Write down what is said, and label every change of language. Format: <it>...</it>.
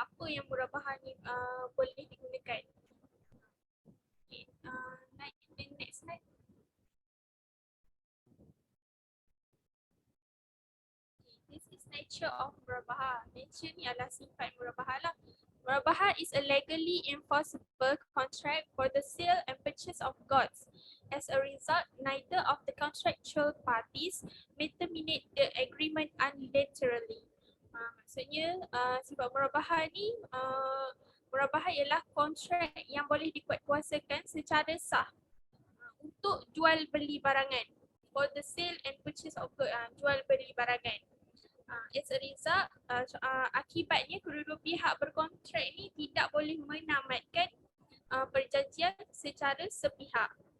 <ms>Apa yang murabahah ni boleh digunakan.</ms> <en>Okay, next slide. This is nature of murabahah.</en> <ms>Nature ni adalah sifat murabahah lah.</ms> <en>Murabahah is a legally enforceable contract for the sale and purchase of goods. As a result, neither of the contractual parties may terminate the agreement unilaterally.</en> <ms>Maksudnya sifat murabahah ni, murabahah ialah kontrak yang boleh dikuatkuasakan secara sah untuk jual beli barangan.</ms> <en>For the sale and purchase of goods,</en> <ms>jual beli barangan.</ms> <en>As a result,</en> <ms>akibatnya kedua-dua pihak berkontrak ni tidak boleh menamatkan perjanjian secara sepihak.</ms>